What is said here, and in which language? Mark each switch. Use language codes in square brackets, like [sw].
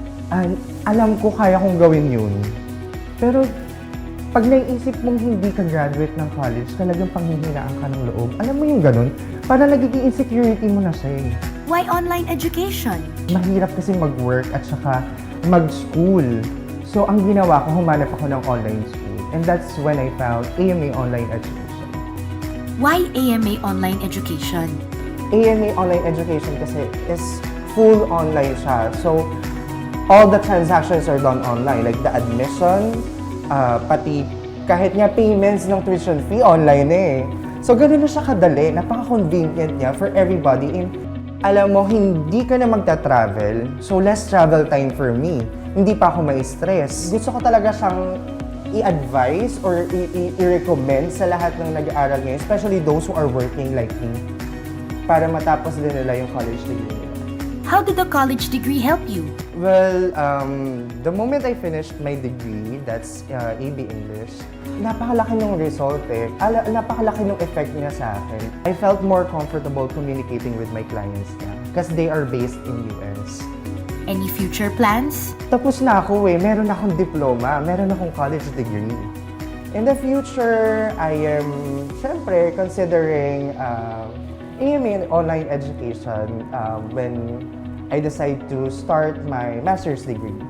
[tl] And alam ko kaya kong gawin yun. Pero pag naisip mong hindi ka graduate ng college, talagang panghihinaan ka ng loob. Alam mo yung ganun? Para nagiging insecurity mo na siya eh. [en] Why online education? [tl] Mahirap kasi mag-work at saka mag-school. So, ang ginawa ko, humanap ako ng online school. [en] And that's when I found AMA Online Education. Why AMA Online Education? AMA Online Education kasi is full online siya. So, all the transactions are done online. Like the admission, pati kahit nga payments ng tuition fee, online eh. [tl] So, ganun na siya kadali. Napaka-convenient niya [en] for everybody. [tl] And alam mo, hindi ka na magta-travel. [en] So, less travel time for me. [tl] Hindi pa ako ma-stress. Gusto ko talaga siyang i-advise or i-recommend sa lahat ng nag-aaral ngayon, [en] especially those who are working like me, [tl] para matapos din nila yung college degree nila? [en] How did the college degree help you? Well, the moment I finished my degree, that's AB English, [tl] napakalaki ng result eh. Napakalaki ng effect niya sa akin. [en] I felt more comfortable communicating with my clients na because they are based in US. Any future plans? [tl] Tapos na ako eh. Meron akong diploma, meron akong college degree. [en] In the future, I am, syempre, considering AMA in online education when I decide to start my master's degree.